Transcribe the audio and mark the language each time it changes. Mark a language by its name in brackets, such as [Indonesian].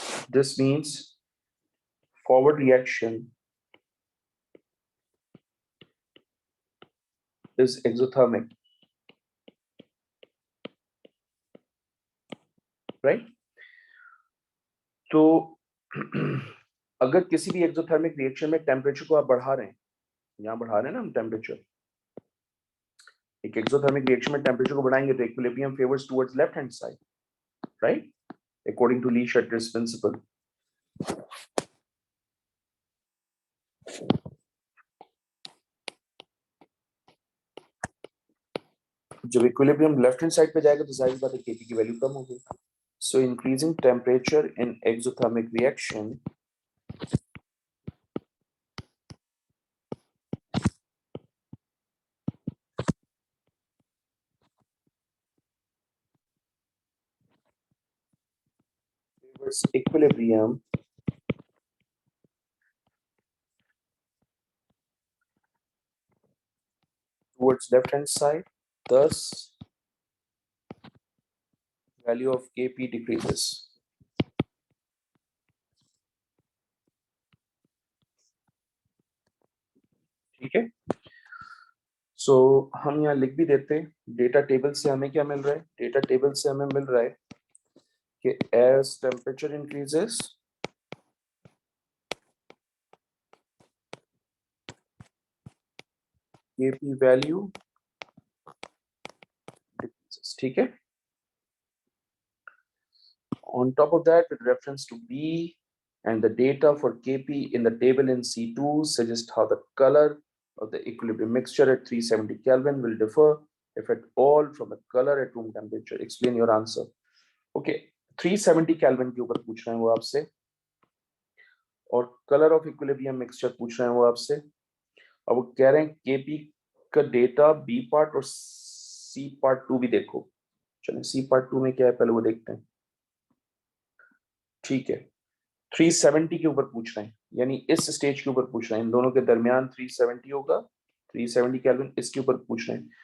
[English] This means forward reaction is exothermic, right? [Hindi] तो अगर किसी भी एक्सोथर्मिक रिएक्शन में टेम्परेचर को आप बढ़ा रहे हैं, यहाँ बढ़ा रहे हैं ना हम टेम्परेचर, एक एक्सोथर्मिक रिएक्शन में टेम्परेचर को बढ़ाएंगे तो [English] Equilibrium favours towards left hand side, right, according to le Chatelier's principle. [Hindi] जब इक्विलिब्रियम लेफ्ट हैंड साइड पे जाएगा तो जाहिर बात है केपी की वैल्यू कम होगी. [English] So increasing temperature in exothermic reaction favors equilibrium towards left hand side, thus value of Kp decreases. [Hindi] ठीक है, सो हम यहाँ लिख भी देते हैं. डेटा टेबल से हमें क्या मिल रहा है? डेटा टेबल से हमें मिल रहा है कि [English] as temperature increases, Kp value decreases. [Hindi] ठीक है. [English] On top of that, with reference to B and the data for Kp in the table in C2 suggest how the color of the equilibrium mixture at 370 Kelvin will differ, if at all, from the color at room temperature. Explain your answer. [Hindi] Okay, 370 Kelvin के ऊपर पूछ रहे हैं वो आपसे, और colour of equilibrium mixture पूछ रहे हैं वो आपसे. अब वो कह रहे हैं Kp का डेटा बी पार्ट और सी पार्ट 2 भी देखो. चलिए सी पार्ट 2 में क्या है पहले वो देखते हैं. ठीक है, 370 के ऊपर पूछ रहे हैं, यानी इस स्टेज के ऊपर पूछ रहे हैं, इन दोनों के दरमियान 370 होगा, 370 केल्विन इसके ऊपर पूछ रहे हैं.